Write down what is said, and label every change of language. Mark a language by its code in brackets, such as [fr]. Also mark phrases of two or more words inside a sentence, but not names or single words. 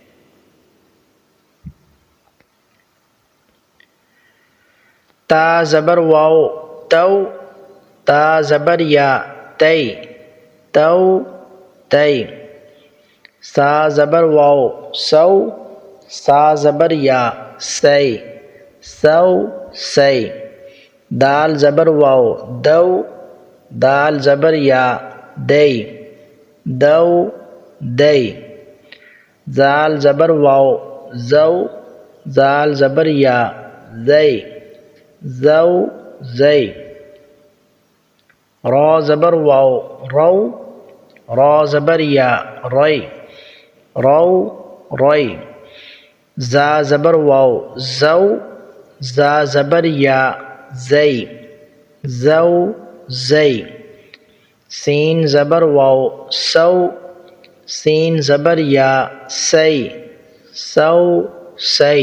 [ur] تا زبر واو تو، تا زبر یا تی تو تی۔ سا زبر واو سو، سا زبر یا سی سو سی۔ دال زبر واو دو، دال زبر یا دئی دو دئی۔ زال زبر واو زو، زال زبر یا زئی زو زئی۔ را زبر واو رو، را زبر یا رئی رو رئی۔ زا زبر واو زو، زا زبر یا زئی زو زئی۔ سین زبر واو سو، سین زبر یا سی سو سی۔